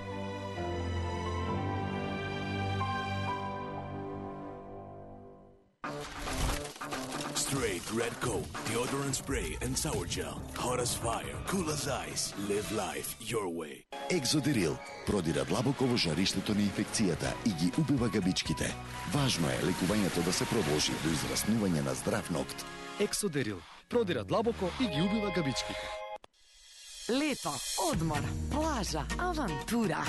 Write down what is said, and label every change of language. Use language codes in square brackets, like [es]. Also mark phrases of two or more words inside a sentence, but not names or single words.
[en] Straight Red Coke, deodorant spray and sour gel. Hot as fire, cool as ice. Live life your way. [mk] Екзодерил продира длабоко во жариштето на инфекцијата и ги убива габичките. Важно е лекувањето да се продолжи до израснување на здрав нокт. Ексодерил продира длабоко и ги убива габичките. Лето, одмор, плажа, авантура.